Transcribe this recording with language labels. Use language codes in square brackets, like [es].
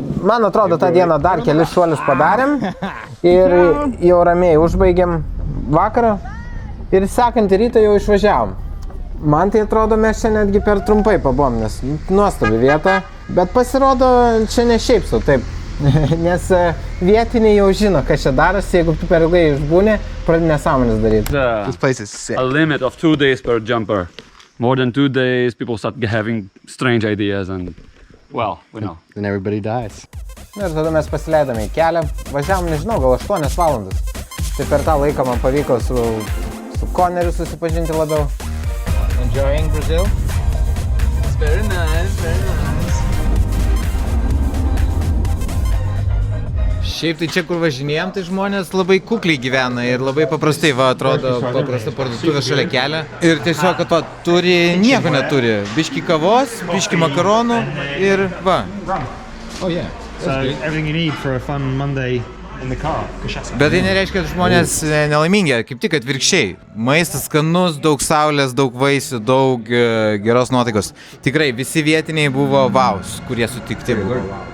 [lt] Man atrodo, tą dieną dar kelis šuolius padarėm ir jau ramiai užbaigėm vakarą ir sekantį rytą jau išvažiavom. Man tai atrodo, mes čia netgi per trumpai pabuvom, nes nuostabi vieta, bet pasirodo, čia ne šiaip sau, taip. Nes vietiniai jau žino, kas čia darosi, jeigu tu per ilgai išbūni, pradedi nesąmonės daryti. [en] This place is sick. A limit of 2 days per jumper. More than 2 days, people start having strange ideas and, well, we know. Then everybody dies. [lt] Ir tada mes pasileidome į kelią, važiavom, nežinau, gal 8 valandas. Tai per tą laiką man pavyko su Koneriu susipažinti labiau. [en] Enjoying Brazil? very nice, very nice. [lt] Šiaip tai čia, kur važinėjom, tai žmonės labai kukliai gyvena ir labai paprastai, va, atrodo, paprasta parduotuvė šalia kelio. Ir tiesiog, kad va, turi, nieko neturi. Biški kavos, biški makaronų ir va. [en] Oh yeah. So everything you need for a fun Monday in the car. [lt] Bet tai nereiškia, kad žmonės nelaimingi, kaip tik atvirkščiai. Maistas skanus, daug saulės, daug vaisių, daug geros nuotaikos. Tikrai visi vietiniai buvo vaus, kurie sutikti buvo.